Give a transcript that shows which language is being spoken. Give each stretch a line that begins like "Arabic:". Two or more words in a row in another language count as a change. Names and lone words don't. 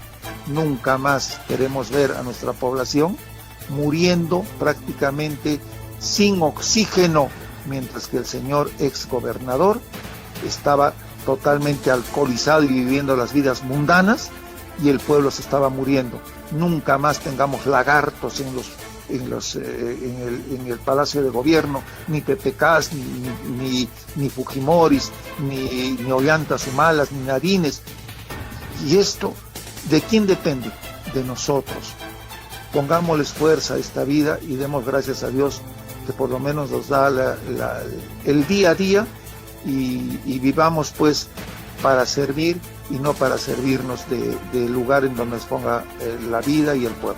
Spanish: Nunca más queremos ver a nuestra población muriendo prácticamente sin oxígeno, mientras que el señor exgobernador estaba totalmente alcoholizado y viviendo las vidas mundanas, y el pueblo se estaba muriendo. Nunca más tengamos lagartos en el Palacio de Gobierno, ni PPKs, ni Fujimoris, ni Ollantas Humalas, ni Nadines. Y esto, ¿de quién depende? De nosotros. Pongámosles fuerza a esta vida y demos gracias a Dios que por lo menos nos da el día a día, y vivamos pues para servir y no para servirnos del lugar en donde nos ponga la vida y el pueblo.